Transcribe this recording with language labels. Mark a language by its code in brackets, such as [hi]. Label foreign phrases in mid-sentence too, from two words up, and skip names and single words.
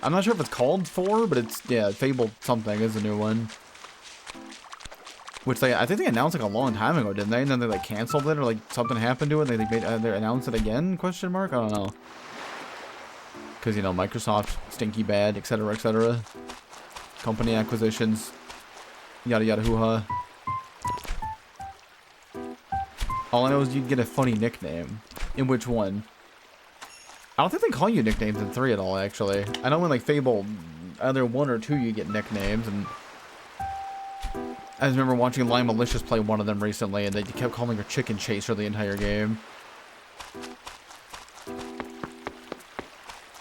[en] I'm not sure if it's called 4, but it's, yeah, Fable something is the new one. Which I think they announced like a long time ago, didn't they? And then they like canceled it or like something happened to it. And they announced it again? Question mark? I don't know. Because, you know, Microsoft, stinky bad, etc., etc. Company acquisitions, yada yada hoo-ha. All I know is you get a funny nickname. In which one? I don't think they call you nicknames in 3 at all, actually. I know in like Fable, either 1 or 2 you get nicknames, and I just remember watching Lime Malicious play one of them recently, and they kept calling her Chicken Chaser the entire game.